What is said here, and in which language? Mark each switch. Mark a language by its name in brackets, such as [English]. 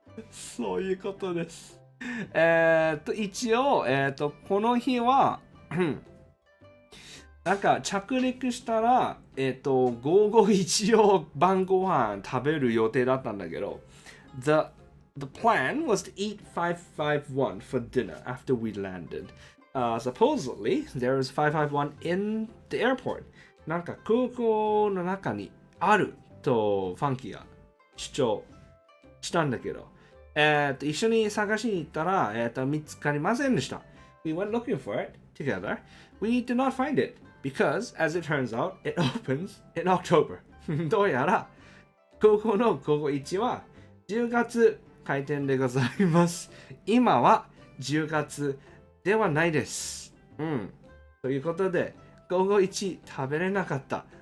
[Japanese] そういうことです。一応、この日は、なんか着陸したら、午後一応晩ご飯食べる予定だったんだけど、 [English] The plan was to eat 551 for dinner after we landed. Supposedly, there was 551 in the airport. [Japanese] なんか空港の中にあるとファンキーが主張したんだけど、一緒に探しに行ったら、見つかりませんでした。 [English] We went looking for it together. We did not find it because, as it turns out, it opens in October. [Japanese] どうやら空港の午後1は10月開店でございます。今は10月ではないです。ということで、午後1食べれなかった。